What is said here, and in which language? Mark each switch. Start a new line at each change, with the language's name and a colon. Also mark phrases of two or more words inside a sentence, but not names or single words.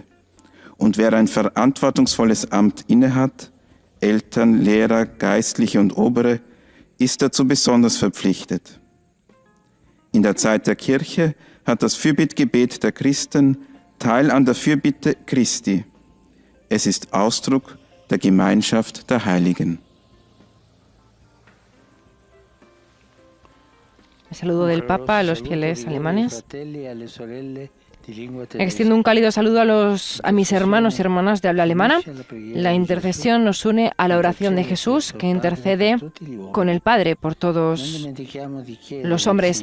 German: Und wer ein verantwortungsvolles Amt innehat, Eltern, Lehrer, Geistliche und Obere, ist dazu besonders verpflichtet. In der Zeit der Kirche hat das Fürbittgebet der Christen Teil an der Fürbitte Christi. Es ist Ausdruck der Gemeinschaft der Heiligen.
Spanish: El saludo del Papa a los fieles alemanes. Extiendo un cálido saludo a mis hermanos y hermanas de habla alemana. La intercesión nos une a la oración de Jesús, que intercede con el Padre por todos los hombres.